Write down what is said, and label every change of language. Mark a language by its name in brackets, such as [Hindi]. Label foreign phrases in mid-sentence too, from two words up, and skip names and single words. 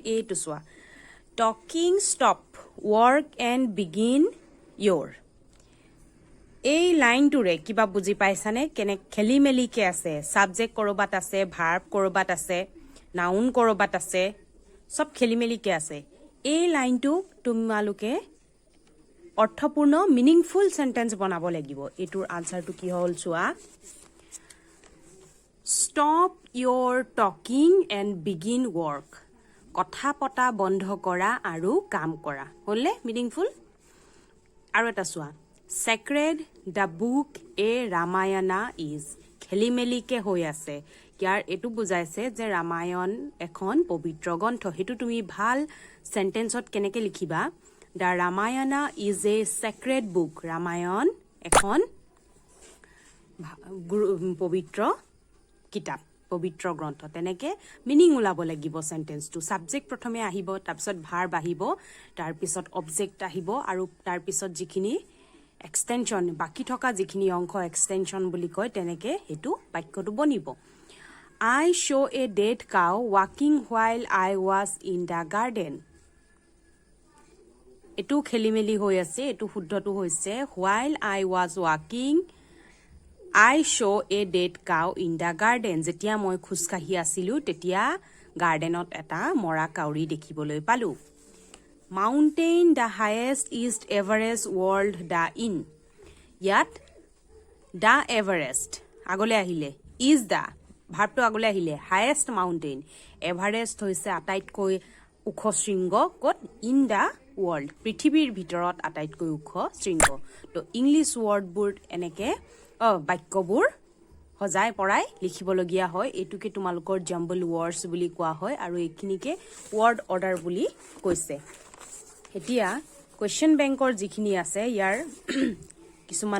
[English] a to your talking stop work and begin your [Assamese] এই লাইনটোৰে কিবা বুজি পাইছানে কেনে খেলিমেলিকে আছে সাবজেক্ট কৰবাত আছে ভাৰ্ব কৰবাত আছে নাউন কৰবাত আছে সব খেলিমেলিকে আছে এই লাইনটো তোমালোকে অৰ্থপূৰ্ণ [English] meaningful sentence [Assamese] বনাব লাগিব এটোৰ আনসাৰটো কি হ'ল চোৱা [English] Stop your talking and begin work. [Assamese] কথা পতা বন্ধ কৰা আৰু কাম কৰা হলে মিনিংফুল আৰু এটা চোৱা [English] Sacred the book a Ramayana is [Assamese] খেলিমেলিকে হৈ আছে ইয়াৰ এটো বুজাইছে যে ৰামায়ণ এখন পবিত্ৰ গ্ৰন্থ হেতু তুমি ভাল সেন্টেন্সত কেনেকে লিখিবা [English] The Ramayana is a sacred book [Assamese] ৰামায়ণ এখন পবিত্ৰ কিতাপ পবিত্ৰ গ্ৰন্থ তেনেকে মিনিং উলাব লাগিব সেন্টেন্সটো সাবজেক্ট প্ৰথমে আহিব তাৰপিছত ভাৰ্ব আহিব তাৰপিছত অবজেক্ট আহিব আৰু তাৰপিছত যিখিনি এক্সটেনশন বাকি থকা যিখিনি অংশ এক্সটেনশন বুলি কয় তেনেকে হেতু বাক্যটো বনিব [English] I saw a dead cow walking while I was in the garden [Assamese] এটু খেলিমেলি হৈ আছে এটু শুদ্ধটো হৈছে [English] while I was walking I saw a dead cow in the garden [Assamese] যেতিয়া মই খুসকাহি আছিলো তেতিয়া গাৰ্ডেনত এটা মৰা কাউৰী দেখিবলৈ পালো [English] Mountain the highest east Everest world the in [Assamese] ইয়াত [English] the Everest [Assamese] আগলে আহিলে [English] is the [Assamese] ভাৰ্বটো আগলে আহিলে [English] highest mountain Everest [Assamese] হৈছে আটাইতকৈ ওখ শৃংগ কত [English] in the world [Assamese] পৃথিৱীৰ ভিতৰত আটাইতকৈ ওখ শৃংগ তো ইংলিশ ওয়াৰ্ডবোৰ এনেকে বাক্যবোৰ হজাই পৰাই লিখিবলগীয়া হয় এটুকে তোমালোকৰ [English] jumble words [Assamese] বুলি কোৱা হয় আৰু এইখিনিকে [English] word order [Assamese] বুলি কৈছে এতিয়া কোৱেশ্চন বেংকৰ যিখিনি আছে ইয়াৰ কিছুমান